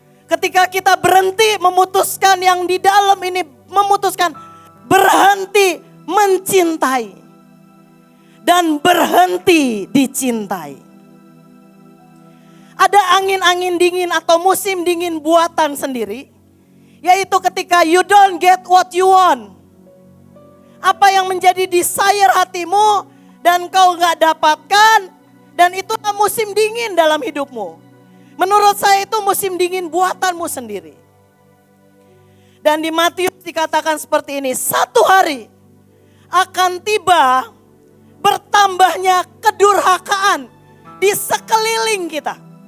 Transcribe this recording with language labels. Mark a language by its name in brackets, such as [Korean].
[Indonesian] Ketika kita berhenti memutuskan yang di dalam ini, memutuskan berhenti mencintai. Dan berhenti dicintai. Ada angin-angin dingin atau musim dingin buatan sendiri. Yaitu ketika [English] you don't get what you want. [Indonesian] Apa yang menjadi desire hatimu dan kau gak dapatkan. Dan itulah musim dingin dalam hidupmu. Menurut saya itu musim dingin buatanmu sendiri. Dan di Matius dikatakan seperti ini. Satu hari akan tiba bertambahnya kedurhakaan di sekeliling kita.